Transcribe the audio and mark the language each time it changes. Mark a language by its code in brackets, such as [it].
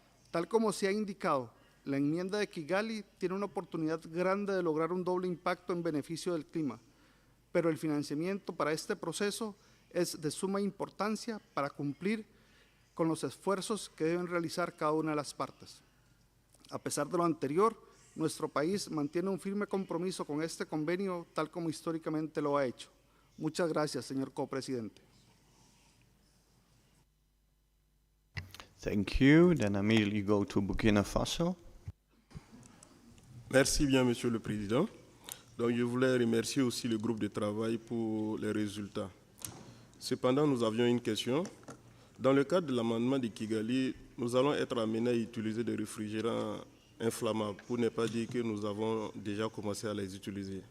[es] Tal como se ha indicado, la enmienda de Kigali tiene una oportunidad grande de lograr un doble impacto en beneficio del clima, pero el financiamiento para este proceso es de suma importancia para cumplir con los esfuerzos que deben realizar cada una de las partes. A pesar de lo anterior, nuestro país mantiene un firme compromiso con este convenio, tal como históricamente lo ha hecho. Muchas gracias, señor copresidente. [en] Thank you. Then I immediately go to Burkina Faso. [fr] Merci bien, Monsieur le Président. Donc, je voulais remercier aussi le groupe de travail pour les résultats. Cependant, nous avions une question. Dans le cadre de l'amendement de Kigali, nous allons être amenés à utiliser des réfrigérants inflammables, pour ne pas dire que nous avons déjà commencé à les utiliser.